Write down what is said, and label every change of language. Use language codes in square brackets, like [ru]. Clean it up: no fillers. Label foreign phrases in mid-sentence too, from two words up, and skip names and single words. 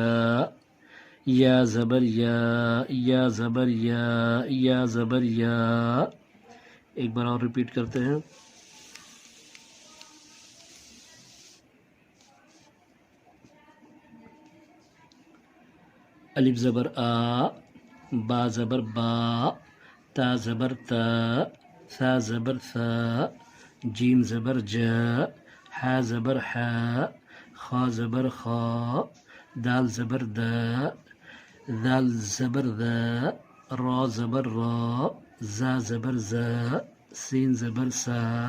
[ur] یا زبر یا، یا زبر یا، یا زبر یا۔ ایک بار اور ریپیٹ کرتے ہیں۔ الف زبر آ، با زبر با، تا زبر تا، ثا زبر ثا۔ جیم زبر جا، حا زبر حا خا زبر خا دال زبر دا ذال زبر ذا را زبر را زا زبر زا سين زبر سا